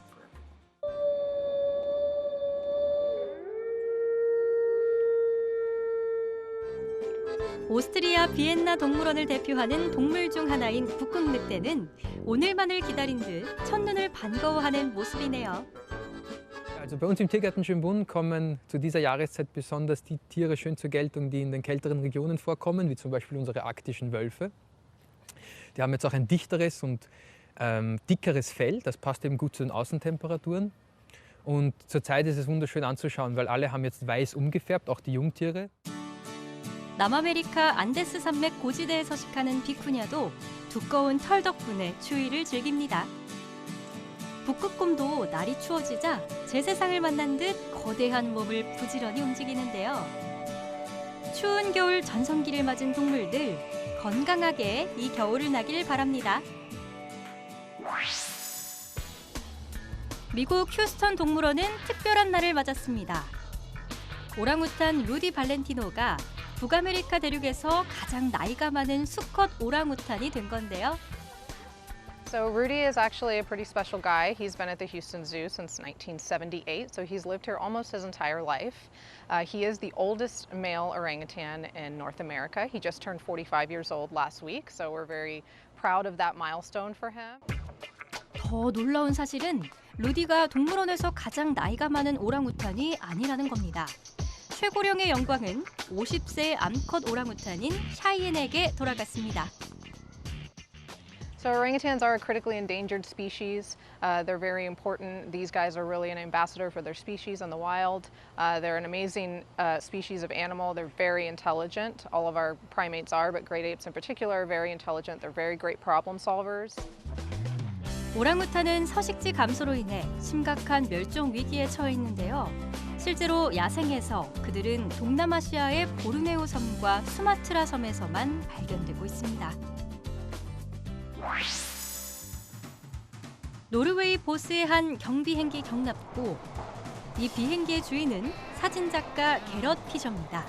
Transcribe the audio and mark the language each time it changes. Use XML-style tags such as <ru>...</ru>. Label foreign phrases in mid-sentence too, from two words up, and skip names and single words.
<ko>오스트리아 비엔나 동물원을 대표하는 동물 중 하나인 북극늑대는 오늘만을 기다린 듯 첫눈을 반가워하는 모습이네요.</ko> <de>Also bei uns im Tiergarten Schönbrunn kommen zu dieser Jahreszeit besonders die Tiere schön zur Geltung, die in den kälteren Regionen vorkommen, wie zum Beispiel unsere arktischen Wölfe. Die haben jetzt auch ein dichteres und dickeres Fell, das passt eben gut zu den Außentemperaturen. Und zurzeit ist es wunderschön anzuschauen, weil alle haben jetzt weiß umgefärbt, auch die Jungtiere.</de> <ko>남아메리카 안데스 산맥 고지대에 서식하는 비쿠냐도 두꺼운 털 덕분에 추위를 즐깁니다. 북극곰도 날이 추워지자 제 세상을 만난 듯 거대한 몸을 부지런히 움직이는데요. 추운 겨울 전성기를 맞은 동물들, 건강하게 이 겨울을 나길 바랍니다. 미국 휴스턴 동물원은 특별한 날을 맞았습니다. 오랑우탄 루디 발렌티노가 북아메리카 대륙에서 가장 나이가 많은 수컷 오랑우탄이 된 건데요.</ko> <en>So Rudy is actually a pretty special guy. He's been at the Houston Zoo since 1978, so he's lived here almost his entire life. He is the oldest male orangutan in North America. He just turned 45 years old last week, so we're very proud of that milestone for him.</en> <ko>더 놀라운 사실은 루디가 동물원에서 가장 나이가 많은 오랑우탄이 아니라는 겁니다. 최고령의 영광은 50세 암컷 오랑우탄인 샤이엔에게 돌아갔습니다.</ko> <en>So orangutans are a critically endangered species. They're very important. These guys are really an ambassador for their species in the wild. They're an amazing species of animal. They're very intelligent. All of our primates are, but great apes in particular are very intelligent. They're very great problem solvers.</en> <ko>오랑우탄은 서식지 감소로 인해 심각한 멸종 위기에 처해 있는데요. 실제로 야생에서 그들은 동남아시아의 보르네오 섬과 수마트라 섬에서만 발견되고 있습니다. 노르웨이 보스의 한 경비행기 경납고 이 비행기의 주인은 사진작가 게럿 피셔입니다.</ko>